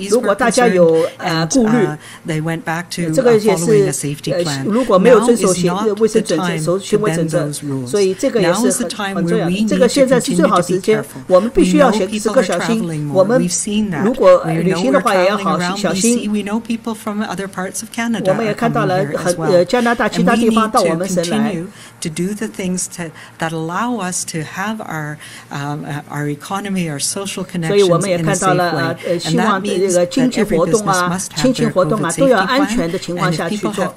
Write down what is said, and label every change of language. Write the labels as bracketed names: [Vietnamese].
[Chinese] 如果大家有顾虑，这个也是如果没有遵守卫生准则、行为准则，所以这个也是很重要的。这个现在是最好时间，我们必须要时刻小心。我们如果旅行的话也要好小心。我们也看到了加拿大其他地方到我们省来。 [English] To do the things that allow us to have our economy, our social connections [Chinese] 所以我们也看到了希望这个经济活动亲情活动都要安全的情况下去做。